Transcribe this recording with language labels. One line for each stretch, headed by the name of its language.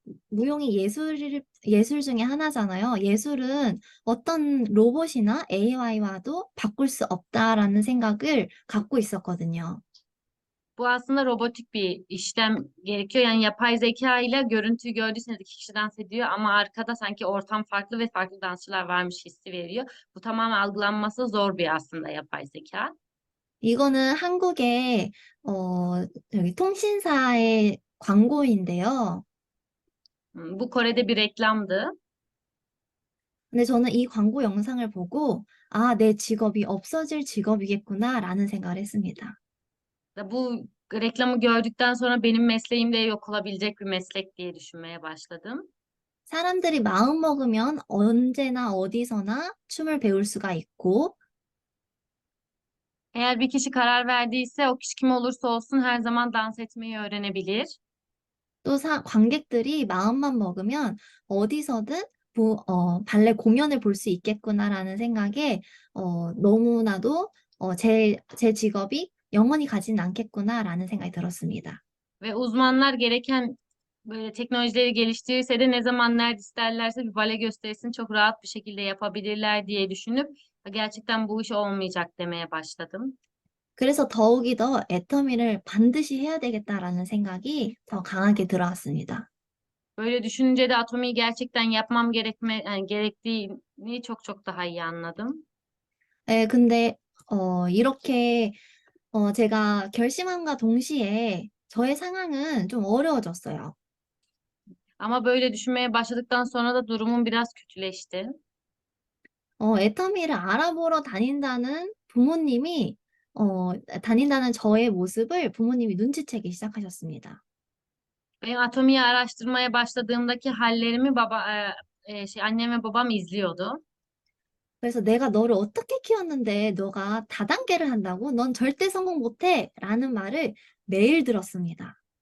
Korean: 무용이 예술 중에 하나잖아요. 예술은 어떤 로봇이나 AI와도 바꿀 수 없다라는 생각을 갖고 있었거든요.
Turkish: Bu aslında robotik bir işlem gerekiyor. Yani yapay zeka ile görüntüyü gördüyseniz iki kişi dans ediyor ama arkada sanki ortam farklı ve farklı dansçılar varmış hissi veriyor. Bu tamamen algılanması zor bir aslında yapay zeka.
Korean: 이거는 한국의 여기 통신사의 광고인데요.
Turkish: Bu Kore'de bir reklamdı.
Korean: 근데 저는 이 광고 영상을 보고 내 직업이 없어질 직업이겠구나라는 생각을 했습니다.
Turkish: Ve bu reklamı gördükten sonra benim mesleğim de yok olabilecek bir meslek diye düşünmeye başladım.
Korean: 사람들이 마음 먹으면 언제나 어디서나 춤을 배울 수가 있고
Turkish: Eğer bir kişi karar verdiyse o kişi kim olursa olsun her zaman dans etmeyi öğrenebilir.
Korean: 또 관객들이 마음만 먹으면 어디서든 발레 공연을 볼 수 있겠구나라는 생각에 너무나도 제 직업이 영원히 가지는 않겠구나라는 생각이 들었습니다.
Turkish: Ve uzmanlar gereken böyle teknolojileri geliştirirse de ne zaman nerede isterlerse bir bale gösterisini çok rahat bir şekilde yapabilirler diye düşünüp gerçekten bu iş olmayacak demeye başladım.
Korean: 그래서 더욱이 더 애터미를 반드시 해야 되겠다라는 생각이 더 강하게 들어왔습니다.
Turkish: Böyle düşününce de atomiyi gerçekten yapmam gerektiğini çok çok daha iyi anladım.
Korean: 네, 근데 이렇게 제가 결심함과 동시에 저의 상황은 좀 어려워졌어요.
Turkish: Ama böyle düşünmeye başladıktan sonra da durumum biraz kötüleşti.
Korean: 애터미를 알아보러 다닌다는 저의 모습을 부모님이 눈치채기 시작하셨습니다.
Turkish: Benim atomiyi araştırmaya başladığımdaki hallerimi annem ve babam izliyordu.
Korean: 그래서 내가 너를 어떻게 키웠는데 너가 다단계를 한다고? 넌 절대 성공 못해! 라는 말을 매일 들었습니다.